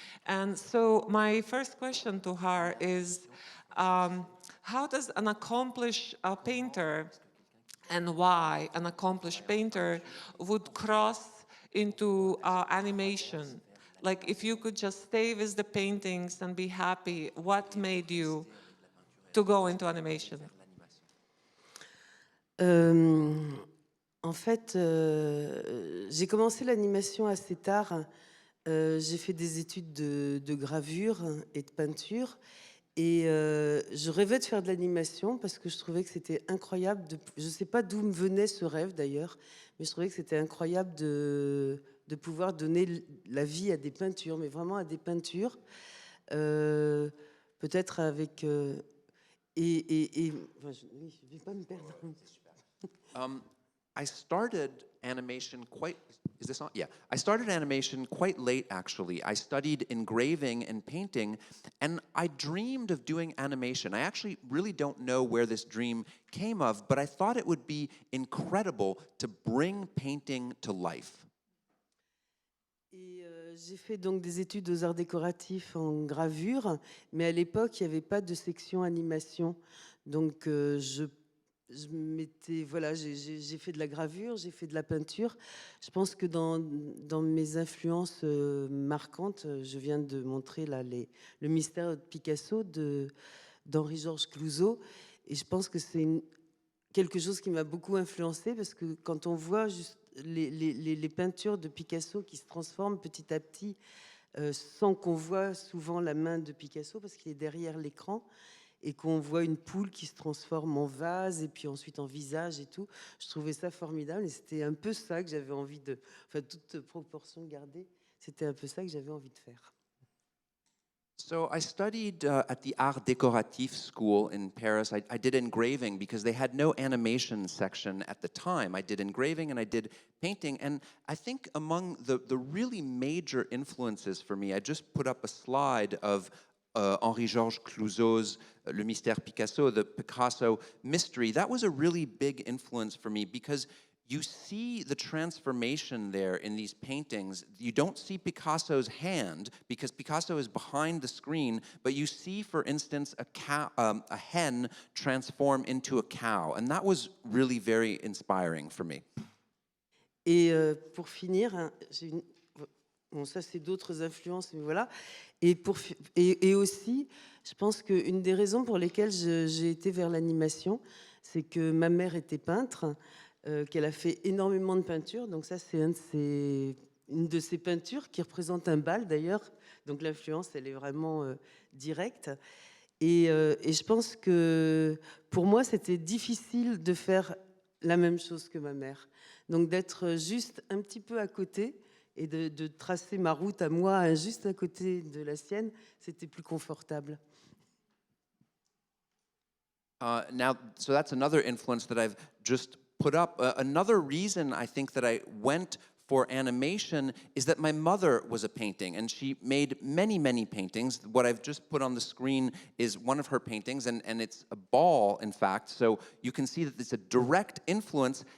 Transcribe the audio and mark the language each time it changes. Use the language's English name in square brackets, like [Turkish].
[English] And so my first question to her is, how does an accomplished painter, and why an accomplished painter would cross into animation? Like, if you could just stay with the paintings and be happy, what made you to go into animation? [French] En fait, j'ai commencé l'animation assez tard. J'ai fait des études de gravure et de peinture, et je rêvais de faire de l'animation parce que je trouvais que c'était incroyable. Je ne sais pas d'où me venait ce rêve d'ailleurs, mais je trouvais que c'était incroyable de pouvoir donner la vie à des peintures, mais vraiment à des peintures. peut-être avec... enfin, oui, je ne vais pas me perdre. [English] I started animation quite, is this on? Yeah. I started animation quite late, actually. I studied engraving and painting, and I dreamed of doing animation. I actually really don't know where this dream came of, but I thought it would be incredible to bring painting to life. [French] Et j'ai fait donc des études aux arts décoratifs en gravure, mais à l'époque, il n'y avait pas de section animation. Donc, je m'étais, voilà, j'ai fait de la gravure, j'ai fait de la peinture. Je pense que dans mes influences marquantes, je viens de montrer là le mystère de Picasso d'Henri-Georges Clouzot. Et je pense que c'est quelque chose qui m'a beaucoup influencé parce que quand on voit juste les peintures de Picasso qui se transforment petit à petit, sans qu'on voit souvent la main de Picasso parce qu'il est derrière l'écran, et qu'on voit une poule qui se transforme en vase et puis ensuite en visage et tout. Je trouvais ça formidable et c'était un peu ça que j'avais envie de... Enfin, toute proportion gardée, c'était un peu ça que j'avais envie de faire. [English] So I studied at the Art Décoratif school in Paris. I did engraving because they had no animation section at the time. I did engraving and I did painting. And I think among the really major influences for me, I just put up a slide of Henri-Georges Clouzot's Le Mystère Picasso, the Picasso mystery. That was a really big influence for me because you see the transformation there in these paintings. You don't see Picasso's hand because Picasso is behind the screen, but you see, for instance, a hen transform into a cow. And that was really very inspiring for me. [French] Et pour finir, hein, bon, ça c'est d'autres influences, mais voilà. Et aussi, je pense qu'une des raisons pour lesquelles j'ai été vers l'animation, c'est que ma mère était peintre, qu'elle a fait énormément de peintures. Donc ça, c'est une de ses peintures qui représente un bal d'ailleurs. Donc l'influence, elle est vraiment directe. Et je pense que pour moi, c'était difficile de faire la même chose que ma mère. Donc d'être juste un petit peu à côté et de tracer ma route à moi juste à côté de la sienne, c'était plus confortable. [English] So that's another influence that I've just put up. Another reason I think that I went for animation is that my mother was a painting and she made many, many paintings. What I've just put on the screen is one of her paintings and it's a ball, in fact, so you can see that it's a direct influence.